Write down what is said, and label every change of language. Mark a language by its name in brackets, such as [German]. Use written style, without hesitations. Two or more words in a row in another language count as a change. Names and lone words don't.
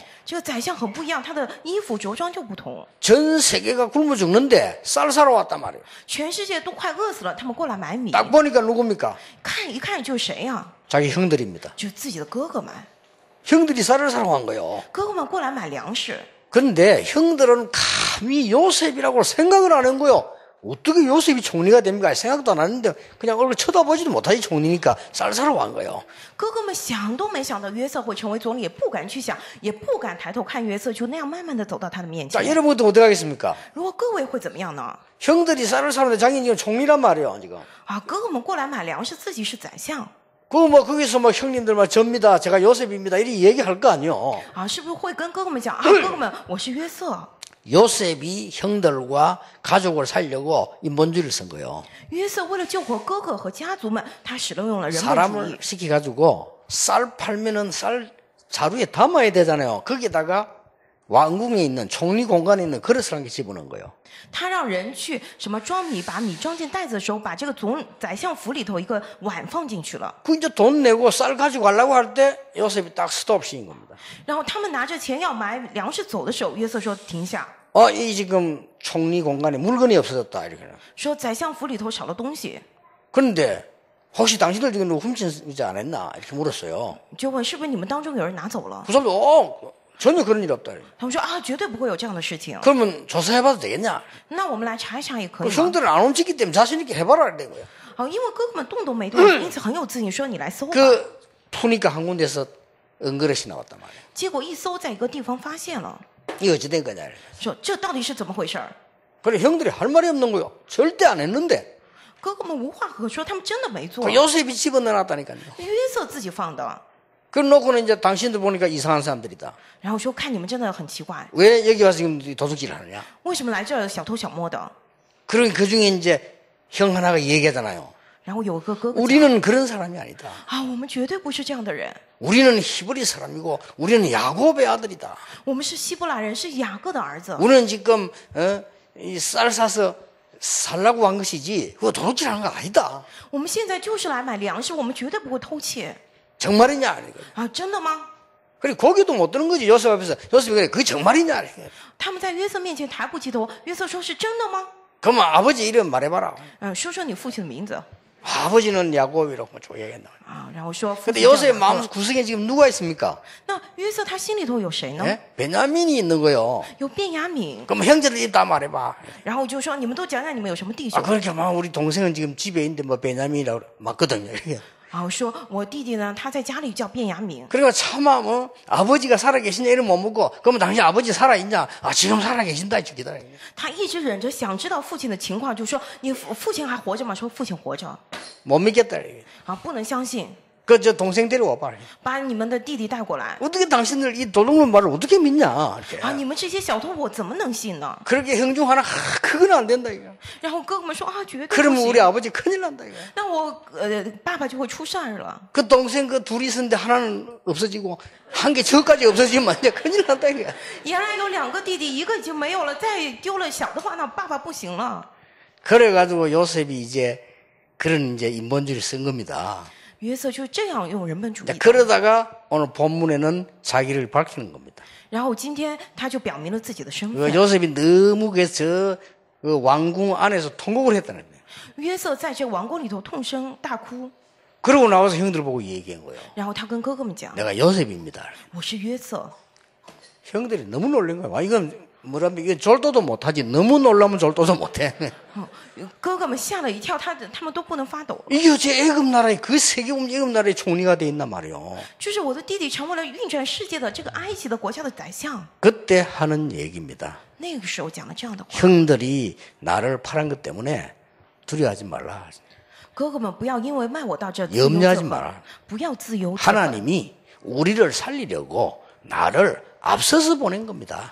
[Chinese] 这个宰相很不一样，他的衣服着装就不同。 [Korean] 전 세계가 굶어 죽는데 쌀 사러 왔단 말이에요. [Chinese] 全世界都快饿死了，他们过来买米， [Korean] 딱 보니까 누굽니까? [Chinese] 看一看就是谁呀、 [Korean] 자기 형들입니다. [Chinese] 就是自己的哥哥们。 [Korean] 형들이 쌀을 사러 간 거예요. [Chinese] 哥哥们过来买粮食， [Korean] 그런데 형들은 감히 요셉이라고 생각을 안 한 거예요. 어떻게 요셉이 총리가 됩니까? 생각도 안 하는데 그냥 얼굴 쳐다보지도 못하지 총리니까 쌀 사러 간 거예요. [Chinese] 哥哥们想都没想到约瑟会成为总理，也不敢去想，也不敢抬头看约瑟，就那样慢慢的走到他的面 [Korean] 자, [Chinese] 前。 [Korean] 여러분도 어떻게 하겠습니까? [Chinese] 如果各位会怎么样呢？ [Korean] 형들이 쌀을 사는데 자기는 지금 총리란 말이에요, 지금. [Chinese] 啊，哥哥们过来买粮食，自己是宰相 [Korean] 거기서 형님들 접니다. 제가 요셉입니다. 이렇게 얘기할 거 아니에요. [Chinese] 啊，是不是会跟哥哥们讲啊？哥哥们，我是约瑟。 [Korean] 요셉이 형들과 가족을 살려고 인본주의를 쓴 거예요. [Chinese] 约瑟为了救活哥哥和家族们，他使用了人本主义 [Korean] 사람을 시켜가지고 쌀 팔면은 쌀 자루에 담아야 되잖아요. 거기다가 왕궁에 있는 총리 공간에 있는 그릇을 한 개 집어넣은 거예요. [Chinese] 他让人去什么装米，把米装进袋子的时候，把这个宰相府里头一个碗放进去了。 [Korean] 그 이제 돈 내고 쌀 가지고 가려고 할 때 요셉이 딱 스톱 시킨 겁니다. [Chinese] 然后他们拿着钱要买粮食走的时候，约瑟说停下， [Korean] 이 지금 총리 공간에 물건이 없어졌다 이렇게. [Chinese] 说宰相府里头少了东西， [Korean] 그런데 혹시 당신들 지금 누구 훔치지 않았나 이렇게 물었어요. [Chinese] 就问是不是你们当中有人拿走了？ [Korean] 그 사람도 전혀 그런 일 없다. [Chinese] 他们说啊，绝对不会有这样的事情。 [Korean] 그러면 조사해봐도 되겠냐? [Chinese] 那我们来查一查也可 그 以吗？ [Korean] 형들은 안 움직이기 때문에 자신 있게 해봐라 이거야. [Chinese] 因为哥哥们动都没动，因此很有自信，说你来搜吧。 [Korean] 그 푸니까 한 군데서 은그릇이 나왔단 말이야. [Chinese] 结果一搜，在一个地方发现了， [Korean] 이게 어찌 된 거냐? [Chinese] 说这到底是怎么回事儿？ [Korean] 그래 형들이 할 말이 없는 거요. 절대 안 했는데. [Chinese] 哥哥们无话可说，他们真的没做。 [Korean] 그 요셉이 집어넣어놨다니까요. [Chinese] 约瑟自己放的， [Korean] 그래놓고는 이제 당신들 보니까 이상한 사람들이다. [Chinese] 然后说看你们真的很奇怪， [Korean] 왜 여기 와서 지금 도둑질 하느냐? [Chinese] 为什么来这儿小偷小摸的？ [Korean] 그러니 그 중에 이제 형 하나가 얘기하잖아요. [Chinese] 然后有个哥哥讲 [Korean] 우리는 그런 사람이 아니다. [Chinese] 啊，我们绝对不是这样的人， [Korean] 우리는 히브리 사람이고 우리는 야곱의 아들이다. [Chinese] 我们是希伯来人，是雅各的儿子。 [Korean] 우리는 지금 이 쌀 사서 살라고 한 것이지 그거 도둑질하는 거 아니다. [Chinese] 我们现在就是来买粮食，我们绝对不会偷窃 [Korean] 정말이냐? 이거. [Chinese] 啊！真的吗？ [Korean] 그래 고개도 못 드는 거지. 요셉 앞에서. 요셉이 그래 그게 정말이냐? 이렇게. [Chinese] 他们在约瑟面前抬不起头，约瑟说是真的吗？ [Korean] 그러면 아버지 이름 말해봐라. [Chinese] 说说你父亲的名字 [Korean] 아버지는 야곱이라고 얘기했나. [Chinese] 啊，然后说父 [Korean] 근데 [Chinese] 亲叫 [Korean] 요셉 [Chinese] 雅 [Korean] 마음 [Chinese] 各。 [Korean] 구석에 지금 누가 있습니까? [Chinese] 那约瑟他心里头有谁呢？ [Korean] 예? 베냐민이 있는 거요. [Chinese] 有便雅悯， [Korean] 그럼 형제들 입 다 말해봐. [Chinese] 然后就说你们都讲讲你们有什么弟 아 兄。 [Korean] 그렇게 막 우리 동생은 지금 집에 있는데 뭐 베냐민이라고 맞거든요. 이게. [Chinese] 然后说我弟弟呢，他在家里叫便雅悯。 [Korean] 그러니까 차마 뭐 아버지가 살아계시냐 이름 못 묻고 그러면 당신 아버지 살아있냐? 아 지금 살아계신다 이렇게 기다려. [Chinese] 他一直忍着想知道父亲的情况，就说你父亲还活着吗？说父亲活着 [Korean] 못 믿겠다. 이게. [Chinese] 啊，不能相信， [Korean] 그 저 동생 데려와봐. [Chinese] 把你们的弟弟带过来 [Korean] 어떻게 당신들 이 도둑놈 말을 어떻게 믿냐? 이렇게. [Chinese] 啊！你们这些小偷我怎么能信呢？ [Korean] 그렇게 형 중 하나 그건 안 된다 이거. [Chinese] 然后哥哥们说啊，绝对不 [Korean] 그러면 우리 [Chinese] 行， [Korean] 아버지 큰일 난다 이거. [Chinese] 那我爸爸就会出事儿了。 [Korean] 그 동생 그 둘이 있었는데 하나는 없어지고 한 개 저까지 없어지면 이제 큰일 난다 이거. [Chinese] 原来有两个弟弟，一个已经没有了，再丢了小的话，那爸爸不行了。 [Korean] 그래가지고 요셉이 이제 그런 이제 인본주의를 쓴 겁니다. [Chinese] 约瑟就这样用人本主义 [Korean] 자, [Chinese] 的。 [Korean] 그러다가 오늘 본문에는 자기를 밝히는 겁니다. [Chinese] 然后今天他就表明了自己的身 그 份。 [Korean] 요셉이 너무 그 왕궁 안에서 통곡을 했다는 거예요. [Chinese] 约瑟在这王宫里头痛声大哭， [Korean] 그러고 나와서 형들 보고 얘기한 거예요. [Chinese] 然后他跟哥哥们讲 [Korean] 내가 요셉입니다. ：“ [Chinese] 我是约瑟。 [Korean] 형들이 너무 놀란 거야. 와, 이건 뭐라면 이게 졸도도 못하지. 너무 놀라면 졸도도 못해. [Chinese] 哥哥们吓了一跳，他们都不能发抖。 [Korean] 이게 어째 애굽 나라에 그 세계국 애굽 나라의 총리가 돼 있단 말이요. [Chinese] 就是我的弟弟成为了运转世界的这个埃及的国家的宰相。 [Korean] 그때 하는 얘기입니다. [Chinese] 那个时候讲了这样的话： [Korean] 형들이 나를 팔은 것 때문에 두려워하지 말라. [Chinese] 哥哥们不要因为卖我到这自 [Korean] 염려하지 [Chinese] 由自 [Korean] 마라 [Chinese] 焚，不要自由自焚， [Korean] 하나님이 우리를 살리려고 나를 앞서서 보낸 겁니다.